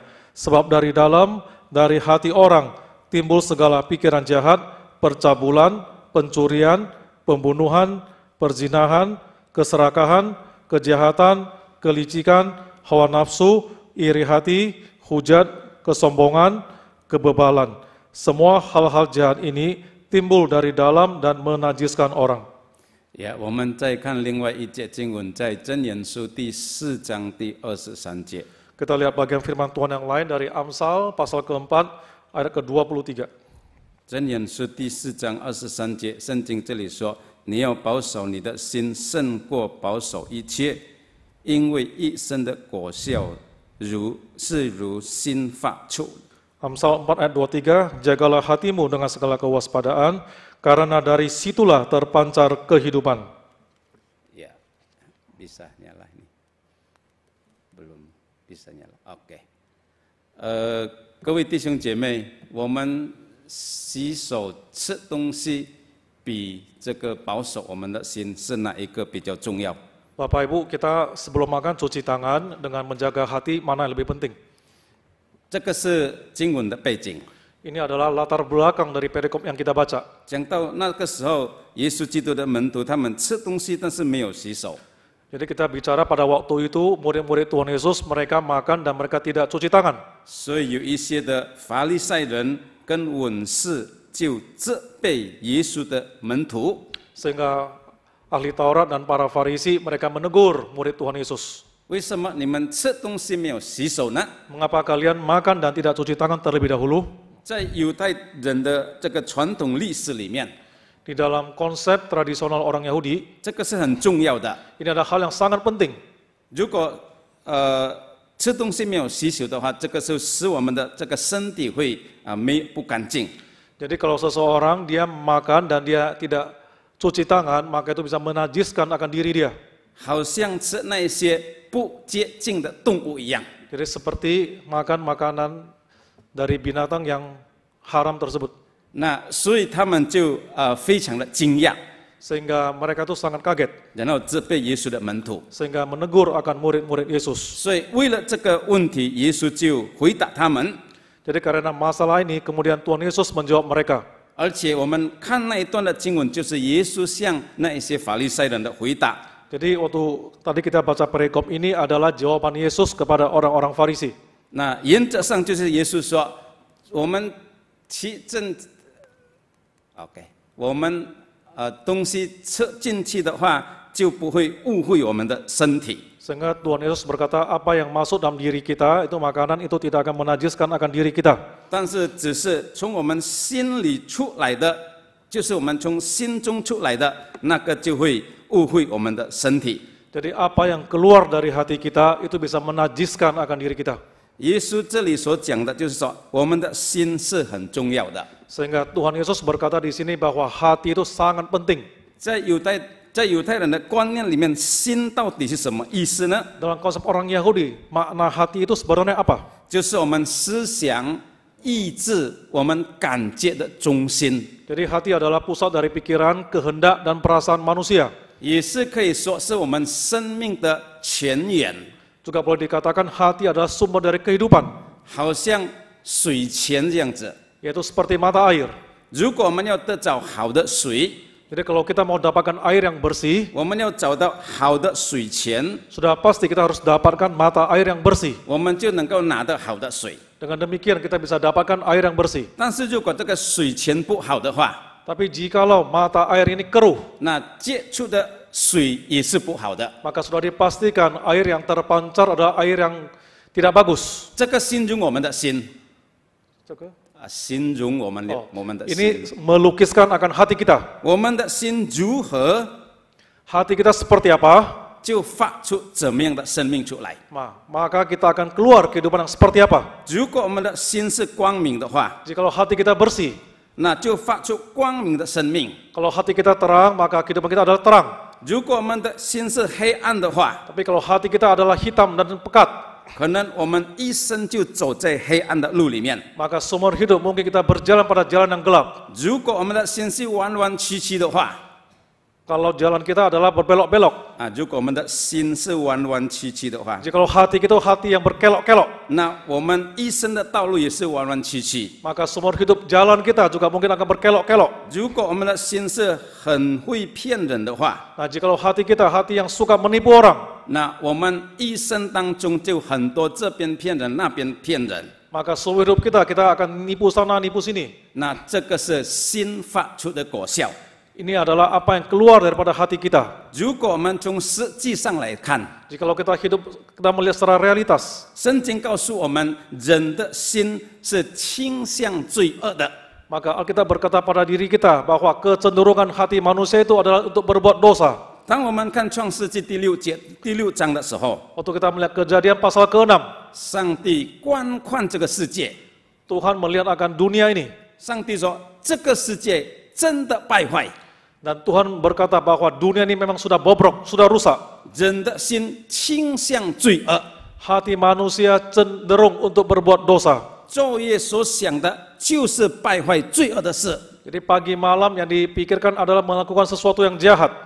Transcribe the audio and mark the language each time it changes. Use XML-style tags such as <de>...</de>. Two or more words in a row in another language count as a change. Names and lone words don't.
<id>Sebab dari dalam, dari hati orang, timbul segala pikiran jahat, percabulan, pencurian, pembunuhan, perzinahan, keserakahan, kejahatan, kelicikan, hawa nafsu, iri hati, hujat, kesombongan, kebebalan. Semua hal-hal jahat ini timbul dari dalam dan menajiskan orang.</id> <zh>我们再看另外一节经文，在箴言书第4章第23节。</zh> <id>Kita lihat bagian firman Tuhan yang lain dari Amsal pasal keempat ayat ke-23.</id> <zh>箴言书第4章23节，圣经这里说：“你要保守你的心，胜过保守一切，因为一生的果效如心发出。”</zh> <id>Amsal 4 ayat 23, jagalah hatimu dengan segala kewaspadaan, karena dari situlah terpancar kehidupan. Ya, bisa nyala ini. Belum bisa nyala. Oke.</id> <zh>各位弟兄姐妹，我们洗手吃东西比这个保守我们的心是哪一个比较重要？</zh> <id>Bapak Ibu, kita sebelum makan cuci tangan dengan menjaga hati, mana yang lebih penting?</id> <zh>这个是经文的背景。</zh> <id>Ini adalah latar belakang dari perikop yang kita baca.</id> <zh>讲到那个时候，耶稣基督的门徒他们吃东西，但是没有洗手。</zh> <id>Jadi kita bicara pada waktu itu, murid-murid Tuhan Yesus, mereka makan dan mereka tidak cuci tangan.</id> <zh>所以有一些的法利赛人跟文士就责备耶稣的门徒。</zh> <id>Sehingga ahli Taurat dan para Farisi, mereka menegur murid Tuhan Yesus.</id> <zh>为什么你们吃东西没有洗手呢？</zh> <id>Mengapa kalian makan dan tidak cuci tangan terlebih dahulu?</id> <zh>在犹太人的这个传统历史里面，</zh> <id>Di dalam konsep tradisional orang Yahudi,</id> <zh>这个是很重要的。</zh> <id>ini adalah hal yang sangat penting.</id> <zh>如果吃东西没有洗手的话，这个是使我们的这个身体会不干净。</zh> <id>Jadi kalau seseorang dia makan dan dia tidak cuci tangan, maka itu bisa menajiskan akan diri dia.</id> <zh>好像吃那些不洁净的动物一样。</zh> <id>Jadi seperti makan makanan dari binatang yang haram tersebut.</id> <zh>那所以他们就非常的惊讶，</zh> <id>Sehingga mereka itu sangat kaget,</id> <zh>然后责备耶稣的门徒。</zh> <id>sehingga menegur akan murid-murid Yesus.</id> <zh>所以为了这个问题，耶稣就回答他们。</zh> <id>Jadi karena masalah ini, kemudian Tuhan Yesus menjawab mereka.</id> <zh>而且我们看那一段的经文，就是耶稣向那一些法利赛人的回答。</zh> <id>Jadi waktu tadi kita baca perikop ini adalah jawaban Yesus kepada orang-orang Farisi.</id> <zh>那原则上就是耶稣说，我们OK， 我们东西吃进去的话，就不会误会我们的身体。</zh> <id>Sehingga Tuhan Yesus berkata, apa yang masuk dalam diri kita, itu makanan itu tidak akan menajiskan akan diri kita.</id> <zh>但是只是从我们心里出来的，就是我们从心中出来的，那个就会误会我们的身体。</zh> <id>Jadi apa yang keluar dari hati kita, itu bisa menajiskan akan diri kita.</id> <zh>耶稣这里所讲的就是说，我们的心是很重要的。</zh> <id>Sehingga Tuhan Yesus berkata di sini bahwa hati itu sangat penting.</id> <zh>在犹太人的观念里面，心到底是什么意思呢？</zh> <id>Dalam konsep orang Yahudi, makna hati itu sebenarnya apa?</id> <zh>就是我们思想、意志、我们感觉的中心，</zh> <id>Jadi hati adalah pusat dari pikiran, kehendak, dan perasaan manusia.</id> <zh>也是可以说是我们生命的泉源，</zh> <id>Juga boleh dikatakan hati adalah sumber dari kehidupan,</id> <zh>好像水泉这样子。</zh> <id>yaitu seperti mata air.</id> <zh>如果我们要得找好的水，</zh> <id>Jadi kalau kita mau dapatkan air yang bersih,</id> <zh>我们要找到好的水泉，</zh> <id>sudah pasti kita harus dapatkan mata air yang bersih.</id> <zh>我们就能够拿到好的水。</zh> <id>Dengan demikian kita bisa dapatkan air yang bersih.</id> <zh>但是如果这个水泉不好的话，</zh> <id>Tapi jikalau mata air ini keruh,</id> <zh>那接触的水也是不好的。</zh> <id>maka sudah dipastikan air yang terpancar adalah air yang tidak bagus.</id> <zh>这个形容我们的心，形容我们的心。</zh> <id>Ini melukiskan akan hati kita.</id> <zh>我们的心如何，</zh> <id>Hati kita seperti apa,</id> <zh>就发出怎么样的生命出来。</zh> <id>maka kita akan keluar kehidupan yang seperti apa.</id> <zh>如果我们的心是光明的话，</zh> <id>Jikalau hati kita bersih,</id> <zh>那就发出光明的生命；</zh> <id>kalau hati kita terang, maka kehidupan kita adalah terang.</id> <zh>如果我们的心是黑暗的话，</zh> <id>Tapi kalau hati kita adalah hitam dan pekat,</id> <zh>可能我们一生就走在黑暗的路里面。</zh> <id>maka seumur hidup mungkin kita berjalan pada jalan yang gelap.</id> <zh>如果我们的心是弯弯曲曲的话，</zh> <id>Kalau jalan kita adalah berbelok-belok.</id> <zh>如果我们的心是弯弯曲曲的话，</zh> <id>Jikalau hati kita hati yang berkelok-kelok,</id> <zh>那我们一生的道路也是弯弯曲曲。</zh> <id>maka seumur hidup jalan kita juga mungkin akan berkelok-kelok.</id> <zh>如果我们的心是很会骗人的话，</zh> <id>Nah, jikalau hati kita hati yang suka menipu orang,</id> <zh>那我们一生当中就很多这边骗人，那边骗人。</zh> <id>maka seumur hidup kita akan nipu sana, nipu sini.</id> <zh>那这个是心发出的果效。</zh> <id>Ini adalah apa yang keluar daripada hati kita.</id> <zh>如果我们从实际上来看，</zh> <id>Jikalau kita melihat secara realitas,</id> <zh>圣经告诉我们，人的心是倾向罪恶的。</zh> <id>maka Alkitab berkata pada diri kita bahwa kecenderungan hati manusia itu adalah untuk berbuat dosa.</id> <zh>当我们看创世纪第六章的时候，</zh> <id>Waktu kita melihat Kejadian pasal ke-6,</id> <zh>上帝观看这个世界，</zh> <id>Tuhan melihat akan dunia ini.</id> <zh>上帝说这个世界真的败坏，</zh> <id>Dan Tuhan berkata bahwa dunia ini memang sudah bobrok, sudah rusak.</id> <zh>人的心倾向罪恶，</zh> <id>Hati manusia cenderung untuk berbuat dosa.</id> <zh>昼夜所想的就是败坏罪恶的事。</zh> <id>Jadi pagi malam yang dipikirkan adalah melakukan sesuatu yang jahat.</id>